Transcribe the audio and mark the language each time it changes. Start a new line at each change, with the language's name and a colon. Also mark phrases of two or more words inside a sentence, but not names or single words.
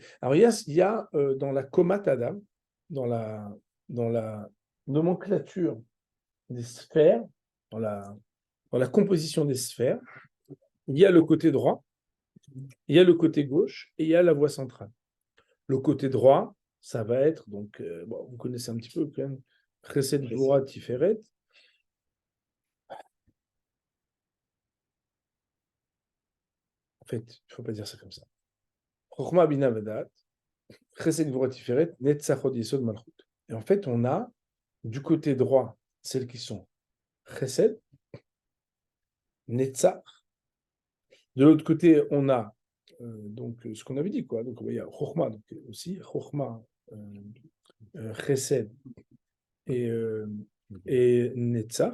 French: Alors, il y a dans la
Hebrew: קומת אדם,
French: dans la nomenclature des sphères, dans la composition des sphères, il y a le côté droit, il y a le côté gauche et il y a la voie centrale. Le côté droit, ça va être, donc, vous connaissez un petit peu quand même,
Hebrew: חסד, גבורה, תפארת.
French: En fait, il ne faut pas dire ça comme ça.
Hebrew: חכמה בינה ודעת, חסד, גבורה, תפארת, נצח הוד, יסוד, מלכות.
French: Et en fait, on a du côté droit celles qui sont
Hebrew: חסד, נצח.
French: De l'autre côté, on a donc ce qu'on avait dit, quoi. Donc, il y a Chochma, donc aussi
Hebrew: חכמה, חסד
French: et Netzach.